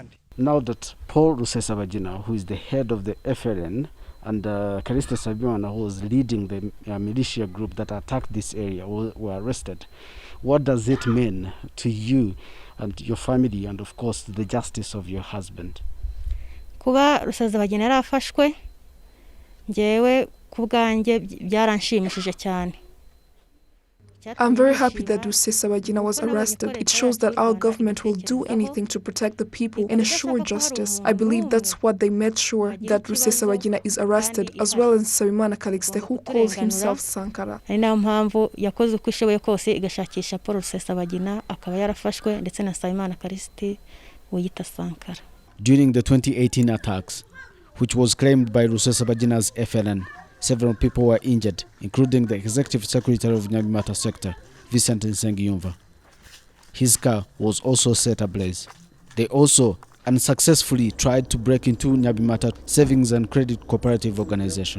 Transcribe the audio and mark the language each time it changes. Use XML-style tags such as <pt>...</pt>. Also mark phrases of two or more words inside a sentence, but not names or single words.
<en>Now that Paul Rusesabagina, who is the head of the FLN, and Kaliste Sabiwana, who was leading the militia group that attacked this area, were arrested, what does it mean to you and your family, and of course the justice of your husband?</en> <rw>Kuba Rusesabagina yarafashwe njewe kubwanje byaranshimishije cyane.</rw> <en>I'm very happy that Rusesabagina was arrested. It shows that our government will do anything to protect the people and assure justice. I believe that's what they made sure, that Rusesabagina is arrested, as well as Nsabimana Calixte, who calls himself Sankara.</en> <rw>Ari mpamvu yakoze uko ishoboye kose igashakisha Paul Rusesabagina akaba yarafashwe ndetse na Nsabimana Calixte wiyita Sankara.</rw> <en>During the 2018 attacks, which was claimed by Rusesabagina's FLN, several people were injured, including the executive secretary of Nyabimata sector, Vincent Nsengiyumva. His car was also set ablaze. They also unsuccessfully tried to break into Nyabimata Savings and Credit Cooperative Organization.</en>